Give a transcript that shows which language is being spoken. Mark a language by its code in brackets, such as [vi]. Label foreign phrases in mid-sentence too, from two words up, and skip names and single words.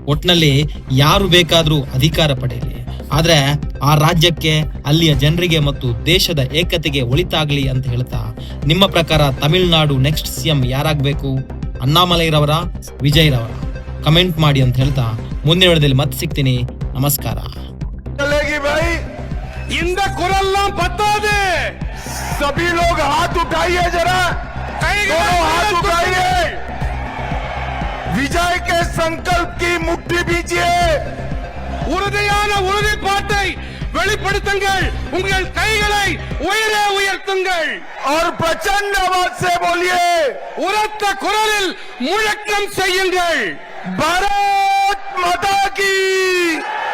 [kn] ಒಟ್ನಲ್ಲಿ ಯಾರು ಬೇಕಾದ್ರೂ ಅಧಿಕಾರ ಪಡೆಯಲಿ, ಆದ್ರೆ ಆ ರಾಜ್ಯಕ್ಕೆ, ಅಲ್ಲಿಯ ಜನರಿಗೆ ಮತ್ತು ದೇಶದ ಏಕತೆಗೆ ಒಳಿತಾಗ್ಲಿ ಅಂತ ಹೇಳ್ತಾ, ನಿಮ್ಮ ಪ್ರಕಾರ ತಮಿಳುನಾಡು [en] next CM [kn] ಯಾರಾಗಬೇಕು? ಅಣ್ಣಾಮಲೈರವರ, ವಿಜಯರವರ? ಕಮೆಂಟ್ ಮಾಡಿ ಅಂತ ಹೇಳ್ತಾ ಮುಂದಿನ ವಿಡಿಯೋದಲ್ಲಿ ಮತ್ತೆ ಸಿಗ್ತೀನಿ. ನಮಸ್ಕಾರ. [hi] चलेगी भाई, [ta] இந்த குரல்லாம் பத்தாது. [hi] सभी लोग हाथ उठाइए जरा, दोनों हाथ उठाइए, विजय के संकल्प की मुट्ठी बीजिए, [ta] உறுதியான உறுதிப்பாட்டை வெளிப்படுத்துங்கள். உங்கள் கைகளை உயரே உயர்த்துங்கள். [hi] और प्रचंड आवाज से बोलिए, [ta] உரத்த குரலில் முழக்கம் செய்யுங்கள். [hi] भारत माता की